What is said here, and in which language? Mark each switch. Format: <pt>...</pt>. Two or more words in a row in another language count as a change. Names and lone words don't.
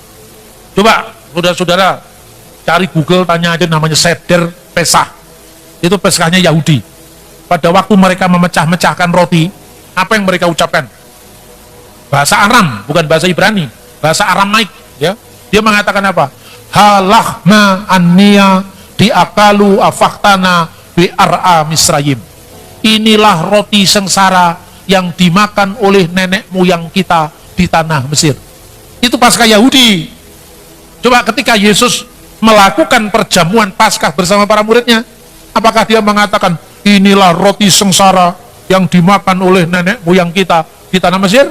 <id>Coba saudara-saudara cari Google, tanya aja namanya Seder Pesah. Itu Peskahnya Yahudi. Pada waktu mereka memecah-mecahkan roti, apa yang mereka ucapkan? Bahasa Aram, bukan bahasa Ibrani, bahasa Aramaik, ya. Dia mengatakan apa?</id> <arc>הא לחמא עניא די אכלו אבהתנא בארעא דמצרים.</arc> <id>Inilah roti sengsara yang dimakan oleh nenek moyang kita di tanah Mesir. Itu Paskah Yahudi. Coba ketika Yesus melakukan perjamuan Paskah bersama para muridnya, apakah dia mengatakan inilah roti sengsara yang dimakan oleh nenek moyang kita di tanah Mesir?</id>